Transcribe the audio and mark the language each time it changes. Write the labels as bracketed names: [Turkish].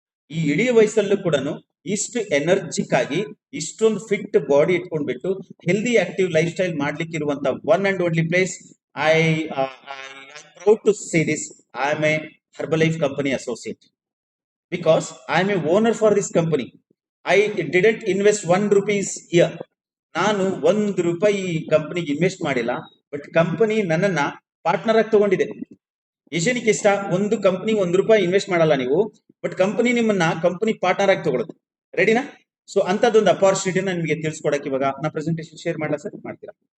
[Kannada] ಈ ಇಳಿಯೋ ವಯಸ್ಸಲ್ಲೂ ಕೂಡ ಇಷ್ಟು ಎನರ್ಜಿಕ್ ಆಗಿ ಇಷ್ಟೊಂದು fit body ಇಟ್ಕೊಂಡ್ಬಿಟ್ಟು healthy active life style ಮಾಡ್ಲಿಕ್ಕೆ ಇರುವಂತ one and only place. [English] I proud to say this, I am a Herbalife company associate, because I am a owner for this company. I didn't invest 1 rupees here. [Kannada] ನಾನು 1 ರೂಪಾಯಿ ಕಂಪನಿಗೆ invest ಮಾಡಿಲ್ಲ, but company ನನ್ನನ್ನ partner ಆಗಿ ತಗೊಂಡಿದೆ. ಏಷ್ಯನಿಕ್ ಇಷ್ಟ, ಒಂದು company 1 ರೂಪಾಯಿ ಇನ್ವೆಸ್ಟ್ ಮಾಡಲ್ಲ ನೀವು, ಬಟ್ ಕಂಪನಿ ನಿಮ್ಮನ್ನ ಕಂಪನಿ ಪಾರ್ಟ್ನರ್ ಆಗಿ ತಗೊಳುತ್ತೆ. ರೆಡಿನಾ? ಸೊ ಅಂತದೊಂದು ಅಪಾರ್ಚುನಿಟಿನ ನಿಮಗೆ ತಿಳಿಸ್ಕೊಡಕ್ಕೆ ಇವಾಗ ನಾ ಪ್ರೆಸೆಂಟೇಷನ್ ಶೇರ್ ಮಾಡಲಾ ಸರ್? ಮಾಡ್ತೀರಾ?